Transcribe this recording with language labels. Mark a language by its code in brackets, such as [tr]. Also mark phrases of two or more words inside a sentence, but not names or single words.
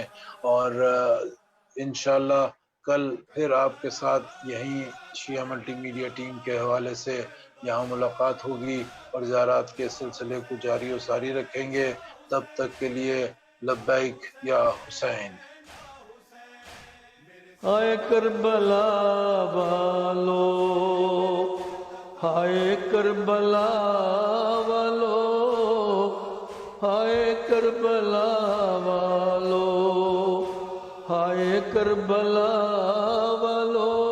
[hi] और इंशाअल्लाह कल फिर आपके साथ यहीं शिया मल्टीमीडिया टीम के हवाले से यहाँ मुलाकात होगी, और ज़ियारत के सिलसिले को जारी और सारी रखेंगे। तब तक के लिए [ar] لبيك يا حسين. [hi] हाय करबला वालो, हाय करबला वालो, हाय करबला वालो, हाय करबला वालो,